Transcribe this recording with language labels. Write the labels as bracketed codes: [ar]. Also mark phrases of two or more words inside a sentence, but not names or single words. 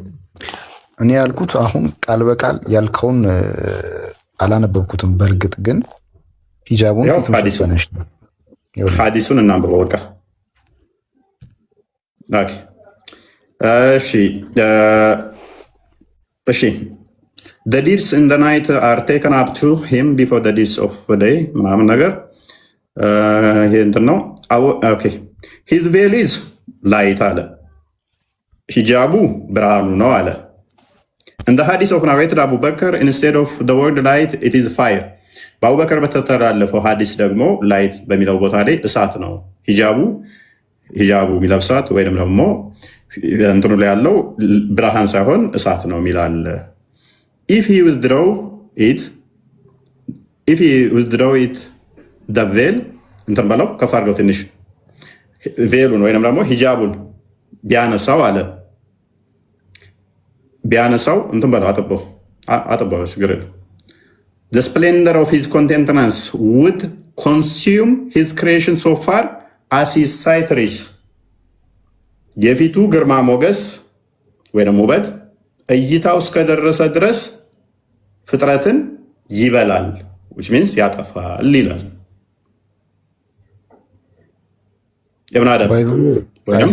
[am] እኔ ያልኩት አሁን ቃል በቃል ያልከውን አላነበብኩትም። በእርግጥ ግን ሂጃቡን ሐዲሱን እናንብበው። በቃ እሺ [en] the deeds in the night are taken up to him before the deeds of the day [am] ምናምን ነገር ይሄ እንትን ነው። [en] ኦኬ his veil is light [am] አለ፣ ሂጃቡ ብርሃኑ ነው አለ። [en] in the hadith of narrated Abu Bakr instead of the word light it is fire [am] በአቡበከር በተተላለፈው ሀዲስ ደግሞ ላይት በሚለው ቦታ ላይ እሳት ነው ሂጃቡ የሚለብሳት ወይም ደግሞ እንትኑ ላይ ያለው ብርሃን ሳይሆን እሳት ነው የሚላል። [en] if he withdrew it the veil [am] እንትን በለው ከፍ አድርገው ትንሽ ቬሉን ወይም ደግሞ ሂጃቡን ቢያነሳው አለ እንትን በለው አጥበው ችግር የለም። [en] The splendor of his countenance would consume his creation so far as his sight reaches. [am] የፊቱ ግርማ ሞገስ ወይም ውበት እይታው እስከደረሰ ድረስ ፍጥረትን ይበላል [en] which means [am] ያጠፋል ይላል ኢብኑ አደም ወይም